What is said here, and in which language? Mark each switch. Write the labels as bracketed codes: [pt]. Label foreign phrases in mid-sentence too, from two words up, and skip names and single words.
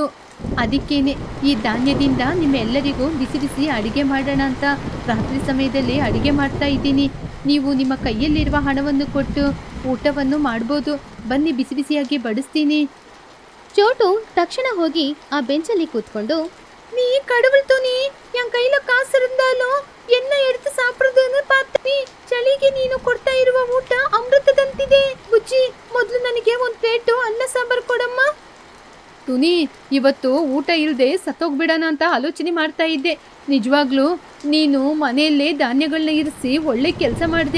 [kn] ಅದಕ್ಕೇನೆ ಈ ಧಾನ್ಯದಿಂದ ನಿಮ್ಮೆಲ್ಲರಿಗೂ ಬಿಸಿ ಬಿಸಿ ಅಡಿಗೆ ಮಾಡೋಣ ಅಂತ ರಾತ್ರಿ ಸಮಯದಲ್ಲಿ ಅಡಿಗೆ ಮಾಡ್ತಾ ಇದ್ದೀನಿ. ನೀವು ನಿಮ್ಮ ಕೈಯಲ್ಲಿರುವ ಹಣವನ್ನು ಕೊಟ್ಟು ಊಟವನ್ನು ಮಾಡ್ಬೋದು. ಬನ್ನಿ, ಬಿಸಿ ಬಿಸಿಯಾಗಿ ಬಡಿಸ್ತೀನಿ. ಚೋಟು ತಕ್ಷಣ ಹೋಗಿ ಆ ಬೆಂಚಲ್ಲಿ ಕೂತ್ಕೊಂಡು, [ta] நீ கடவுள் துணி, என் கையில காசு இருந்தாலும் என்ன எடுத்து சாப்பிடுறதுன்னு பார்த்து [kn] ಚಳಿಗೆ ನೀನು ಕೊಡ್ತಾ ಇರುವ ಊಟ ಅಮೃತದಂತಿದೆ. ಬುಜ್ಜಿ, ಮೊದಲು ನನಗೆ ಒಂದು ಪ್ಲೇಟು ಅನ್ನ ಸಾಂಬಾರ್ ಕೊಡಮ್ಮ. ತುನಿ, ಇವತ್ತು ಊಟ ಇಲ್ಲದೆ ಸತ್ತೋಗ್ಬಿಡೋಣ ಅಂತ ಆಲೋಚನೆ ಮಾಡ್ತಾ ಇದ್ದೆ. ನಿಜವಾಗ್ಲೂ ನೀನು ಮನೆಯಲ್ಲೇ ಧಾನ್ಯಗಳನ್ನ ಇರಿಸಿ ಒಳ್ಳೆ ಕೆಲಸ ಮಾಡಿದೆ.